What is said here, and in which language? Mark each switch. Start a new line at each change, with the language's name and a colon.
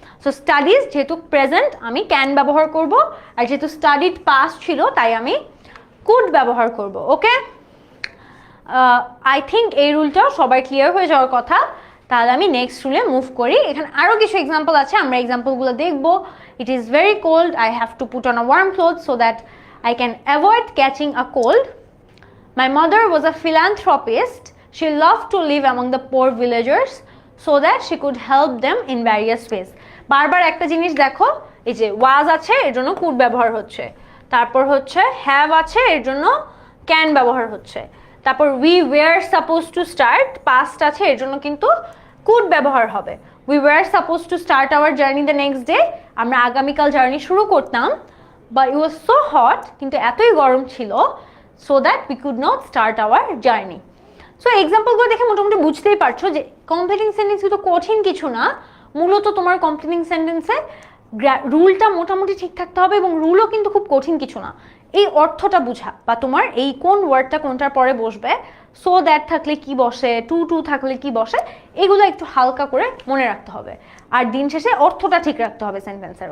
Bangla: So studies যেহেতু present আমি can ব্যবহার করব, আর যেহেতু স্টাডিড পাস্ট ছিল তাই আমি কুড ব্যবহার করব। ওকে, আই থিঙ্ক এই রুলটাও সবাই ক্লিয়ার হয়ে যাওয়ার কথা। তাহলে আমি নেক্সট রুলে মুভ করি। এখানে আরও কিছু এক্সাম্পল আছে, আমরা এক্সাম্পলগুলো দেখবো।
English: It is very cold, I have to put on a warm cloth so that I can avoid catching a cold. My mother was a philanthropist. She loved to live among the poor villagers so that she could help them in various ways.
Bangla: বারবার একটা জিনিস দেখো, এই যে was আছে এর জন্য could ব্যবহার হচ্ছে, তারপর হচ্ছে have আছে এর জন্য can ব্যবহার হচ্ছে, তারপর
English: we were supposed to start
Bangla: past আছে এর জন্য কিন্তু could ব্যবহার হবে।
English: We were supposed to start our journey the next day.
Bangla: আমরা আগামীকাল জার্নি শুরু করতাম,
English: but it was so hot,
Bangla: কিন্তু এতই গরম ছিল,
English: so that we could not start our journey.
Bangla: So এক্সাম্পলগুলো দেখে মোটামুটি বুঝতেই পারছো যে কমপ্লিটিং সেন্টেন্স কিন্তু কঠিন কিছু না, মূলত তোমার কমপ্লিটিং সেন্টেন্সে রুলটা মোটামুটি ঠিক থাকতে হবে এবং রুলও কিন্তু খুব কঠিন কিছু না। এই অর্থটা বোঝা বা তোমার এই কোন ওয়ার্ডটা কোনটার পরে বসবে, সো দ্যাট থাকলে কি বসে, টু টু থাকলে কি বসে, এগুলো একটু হালকা করে মনে রাখতে হবে, আর দিন শেষে অর্থটা ঠিক রাখতে হবে সেন্টেন্সের।